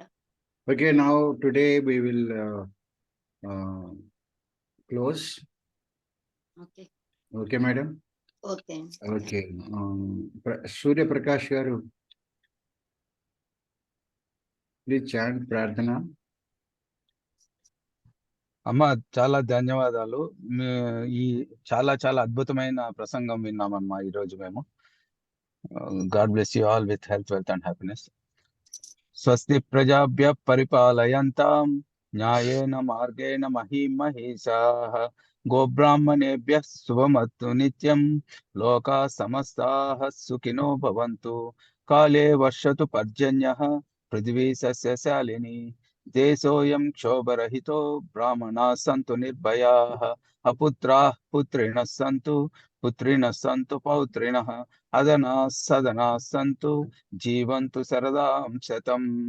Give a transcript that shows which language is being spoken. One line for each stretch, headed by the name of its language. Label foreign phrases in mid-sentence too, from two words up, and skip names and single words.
English: Okay, now today we will close. Okay. Okay, madam. Okay. Okay. Surya Prakash garu, please chant Prarthana.
Telugu: అమ్మ చాలా ధన్యవాదాలు. ఈ చాలా చాలా అద్భుతమైన ప్రసంగం విన్నామమ్మా ఈరోజు మేము.
English: God bless you all with health, wealth and happiness.
Sanskrit: స్వస్తి ప్రజాభ్యః పరిపాలయంతాం న్యాయేన మార్గేణ మహీం మహీషాః గోబ్రాహ్మణేభ్యः శుభమస్తు నిత్యం లోకాः సమస్తాः సుఖినో భవంతు కాలే వర్షతు పర్జన్యః పృథివీ సస్యశాలిని దేశోऽयं క్షోభరహితో బ్రాహ్మణాः సంతు నిర్భయాः అపుత్రాः పుత్రిణः సంతు పుత్రిణः సంతు పౌత్రిణः అదనాः సదనాः సంతు జీవంతు శరదాం శతం.